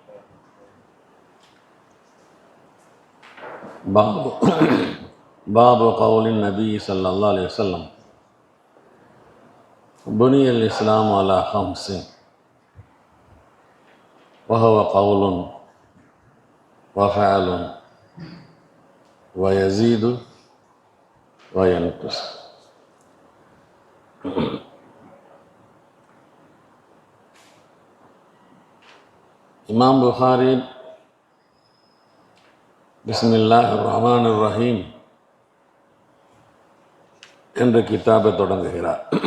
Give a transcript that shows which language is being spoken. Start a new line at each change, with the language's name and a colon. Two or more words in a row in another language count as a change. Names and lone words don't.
Arabic: باب قول النبي صلى الله عليه وسلم بني الإسلام على خمس وهو قول وفعل ويزيد وينقص.
Tamil: இமாம் புகாரி
Arabic: بسم الله الرحمن الرحيم
Tamil: என்ற கிதாபை தொடங்குகிறார்.